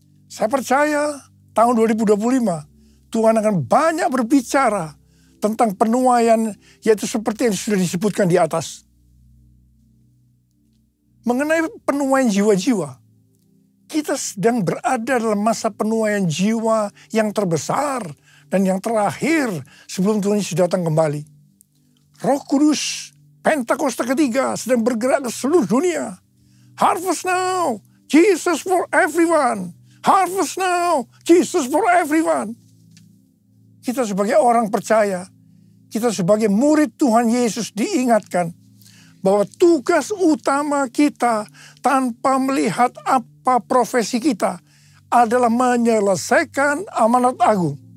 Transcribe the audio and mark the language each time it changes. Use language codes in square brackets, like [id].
[id] Saya percaya tahun 2025 Tuhan akan banyak berbicara tentang penuaian, yaitu seperti yang sudah disebutkan di atas. Mengenai penuaian jiwa-jiwa, kita sedang berada dalam masa penuaian jiwa yang terbesar dan yang terakhir sebelum Tuhan Yesus datang kembali. Roh Kudus, Pentakosta ketiga sedang bergerak ke seluruh dunia. [en] Harvest now, Jesus for everyone. Harvest now, Jesus for everyone. [id] Kita sebagai orang percaya, kita sebagai murid Tuhan Yesus diingatkan bahwa tugas utama kita tanpa melihat apa profesi kita adalah menyelesaikan amanat agung.